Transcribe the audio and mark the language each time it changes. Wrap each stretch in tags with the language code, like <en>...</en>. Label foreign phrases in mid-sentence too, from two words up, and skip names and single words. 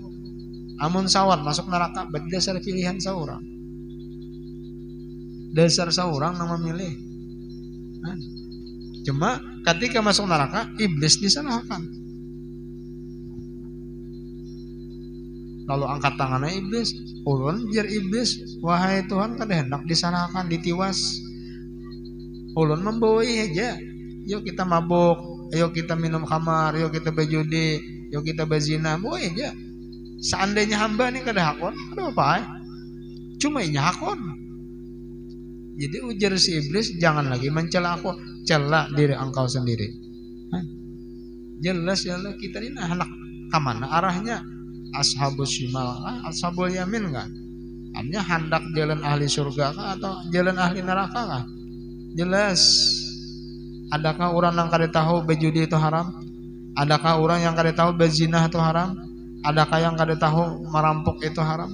<bjn>Amun sawat masuk neraka berdasar pilihan seorang.</bjn> <id>Dasar seorang yang memilih. Nah, cuma ketika masuk neraka iblis disalahkan. Lalu angkat tangannya iblis,</id> <bjn>ulun jer iblis, wahai Tuhan kada hendak disalahkan, ditiwas. Ulun membawai aja.</bjn> <id>Yuk kita mabuk, yuk kita minum khamar, yuk kita berjudi, yuk kita berzina, bawa aja.</id> <bjn>Seandainya hamba ini kada hakon, ada apa? Cuma inya hakon. Jadi ujar si iblis,</bjn> <id>jangan lagi mencela aku, cela diri engkau sendiri. Hah? Jelas ya Allah, kita ini anak kemana arahnya?</id> <ar>أصحاب الشمال، أصحاب اليمين enggak?</ar> <id>Artinya hendak jalan ahli surga kah atau jalan ahli neraka kah? Jelas. Adakah orang yang kada tahu berjudi itu haram? Adakah orang yang kada tahu berzina itu haram? Adakah yang kada tahu merampok itu haram?</id>